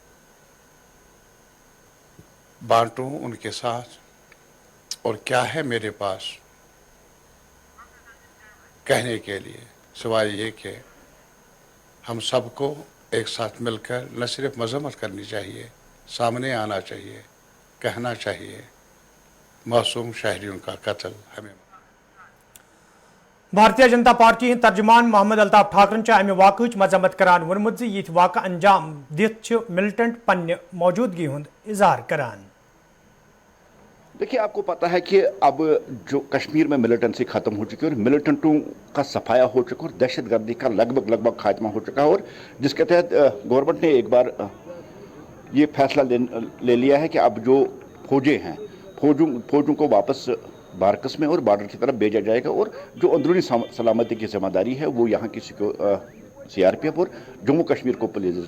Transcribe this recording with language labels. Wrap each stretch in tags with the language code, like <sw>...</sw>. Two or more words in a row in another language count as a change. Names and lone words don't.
<hi>बांटूं उनके साथ और क्या है मेरे पास कहने के लिए सिवाय ये कि हम सबको एक साथ मिलकर न सिर्फ मजम्मत करनी चाहिए, सामने आना चाहिए, कहना चाहिए मासूम शहरियों का कत्ल हमें।</hi> <ks>भारतीय जनता पार्टी हंद तर्जुमान मोहम्मद अल्ताफ ठाकरन अमि वाक़ मजम्मत करान वोनमुत ज़ यिथ वाक़ अंजाम दिथ मिलिटेंट पन्ने मौजूदगी हुंद इजहार करान।</ks> <hi>देखिए, आपको पता है कि अब जो कश्मीर में मिलिटेंसी खत्म हो चुकी है और मिलिटेंटों का सफाया हो चुका और दहशतगर्दी का लगभग खात्मा हो चुका है और जिसके तहत गवर्नमेंट ने एक बार ये फैसला ले लिया है कि अब जो फौजें हैं फौजों को वापस बारकस में और बॉर्डर की तरफ भेजा जाएगा और जो अंदरूनी सलामती की जिम्मेदारी है वो यहाँ की CRPF और जम्मू कश्मीर को पुलिस।</hi>